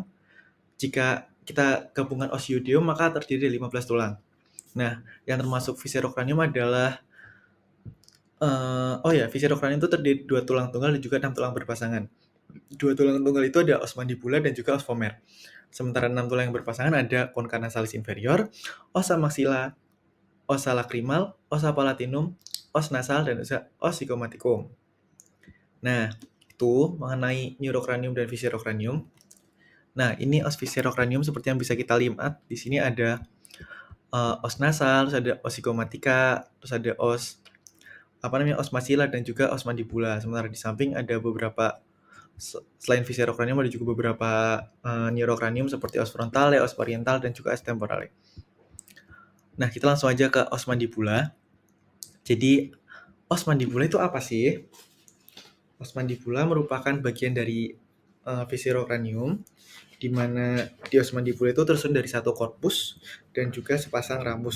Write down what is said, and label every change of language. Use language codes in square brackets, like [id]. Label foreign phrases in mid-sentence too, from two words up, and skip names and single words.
[id] Jika kita gabungan osioideum maka terdiri dari 15 tulang. Nah, yang termasuk viscerokranium adalah viscerokranium itu terdiri dari 2 tulang tunggal dan juga 6 tulang berpasangan. 2 tulang tunggal itu ada [la] os mandibula [id] dan juga [la] os vomer. [id] Sementara 6 tulang yang berpasangan ada [la] concha nasalis inferior, ossa maxilla, ossa lacrimal, ossa palatinum, os nasal, [id] dan [la] os zygomaticum. [id] Nah, itu mengenai neurokranium dan viscerokranium. Nah, ini [la] os viscerokranium [id] seperti yang bisa kita lihat. Di sini ada [la] os nasal, [id] terus ada [la] os zygomatica, [id] terus ada [la] os os maxilla [id] dan juga [la] os mandibula. [id] Sementara di samping ada beberapa selain viscerokranium ada juga beberapa neurokranium seperti [la] os frontale, os parietal, [id] dan juga [la] os temporale. [id] Nah, kita langsung aja ke [la] os mandibula. [id] Jadi, [la] os mandibula [id] itu apa sih? [la] Os mandibula [id] merupakan bagian dari viscerokranium, di mana di [la] os mandibula [id] itu tersusun dari satu korpus dan juga sepasang ramus.